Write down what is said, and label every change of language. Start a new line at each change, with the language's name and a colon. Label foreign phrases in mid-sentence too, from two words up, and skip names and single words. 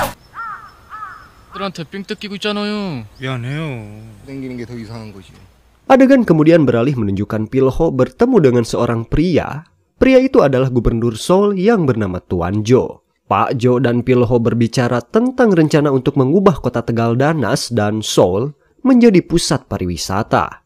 Korean: 들한테 삥 뜯기고 있잖아요. 미안해요. 땡기는 게 더 이상한 거지.
Indonesian: Adegan kemudian beralih menunjukkan Pilho bertemu dengan seorang pria. Pria itu adalah gubernur Seoul yang bernama Tuan Jo. Pak Jo dan Pilho berbicara tentang rencana untuk mengubah kota Tegal Danas dan Seoul menjadi pusat pariwisata.